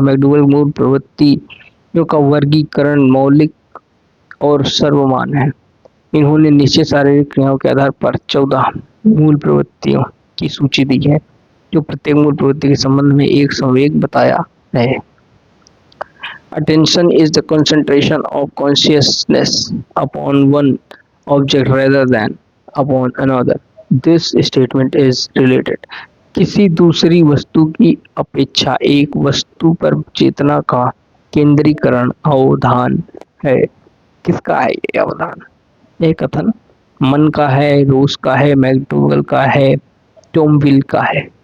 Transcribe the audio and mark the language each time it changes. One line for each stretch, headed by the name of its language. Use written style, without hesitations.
Hindi: McDougall मूल प्रवृत्तियों का वर्गीकरण मौलिक और सर्वमान्य है। इन्होंने निश्चित शारीरिक क्रियाओं के आधार पर 14 मूल प्रवृत्तियों की सूची दी है जो प्रत्येक मूल प्रवृत्ति के संबंध में एक संवेग बताया है।
English: Attention is the concentration of consciousness upon one object rather than upon another. This statement is related.
Hindi: किसी दूसरी वस्तु की अपेक्षा एक वस्तु पर चेतना का केंद्रीकरण अवधान है। किसका है ये अवधान? ये कथन मन का है, रोस का है, मैकडूगल का है, टॉमविल का है।